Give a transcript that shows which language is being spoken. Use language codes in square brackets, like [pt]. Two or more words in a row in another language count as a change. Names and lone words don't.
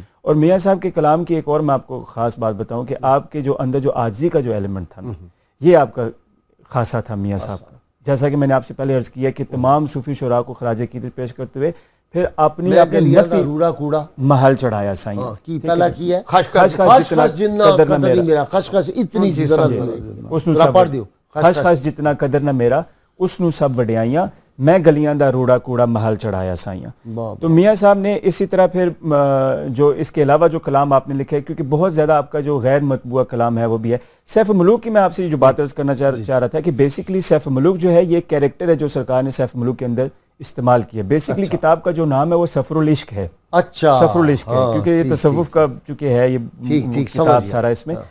[ur] اور میاں صاحب کے کلام کی ایک اور میں آپ کو خاص بات بتاؤں کہ آپ کے جو اندر جو عاجزی کا جو ایلیمنٹ تھا یہ آپ کا خاصا تھا میاں صاحب کا. جیسا کہ میں نے آپ سے پہلے عرض کیا کہ تمام صوفی شعراء کو خراج عقیدت پیش کرتے ہوئے پھر اپنی نفی [pa] روڑا کوڑا محل چڑھایا سائیں کی پہلا کی ہے خش خش جنہ قدر نہ میرا خش خش اتنی سی ذرا اس نو سب پڑھ دیو خش خش جتنا قدر نہ میرا اس نو سب وڈیائیاں میں گلیاں دا روڑا کوڑا محل چڑھایا سائیاں. [ur] تو میاں صاحب نے اسی طرح پھر جو اس کے علاوہ جو کلام آپ نے لکھا ہے کیونکہ بہت زیادہ آپ کا جو غیر مطبوعہ کلام ہے وہ بھی ہے. سیف ملوک کی میں آپ سے جو بات عرض کرنا چاہ رہا تھا کہ بیسکلی سیف ملوک جو ہے یہ ایک کیریکٹر ہے جو سرکار نے سیف ملوک کے اندر استعمال کیا. بیسکلی کتاب کا جو نام ہے وہ سفر العشق ہے. اچھا سفر العشق ہے کیونکہ یہ تصوف کا چونکہ ہے یہ کتاب سارا اس میں.